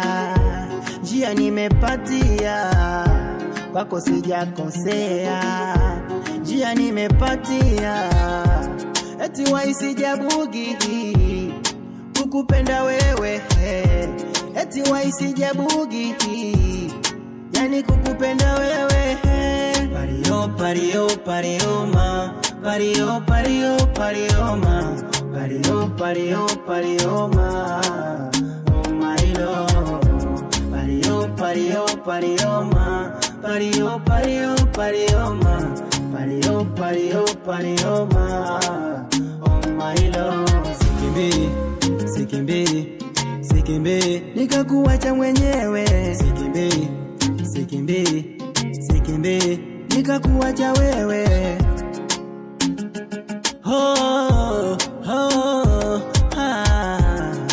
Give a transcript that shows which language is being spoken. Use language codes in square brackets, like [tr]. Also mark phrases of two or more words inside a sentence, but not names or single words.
[sw] Njia nimepatia, kwako sijakosea. Njia nimepatia, eti wai sijabugi kukupenda wewe, eti wai sijabugi yani kukupenda wewe. [luo] Pario pario pario ma, pario pario pario ma, pario pario pario ma, [en] oh my love. [luo] Pario pario pario ma, pario pario pario ma, pario pario pario ma, [en] oh my love. [sw] Sikimbi, sikimbi, sikimbi, nikakuacha mwenyewe. Sikimbi, sikimbi, sikimbi, nikakuacha wewe. Oh, oh, ah.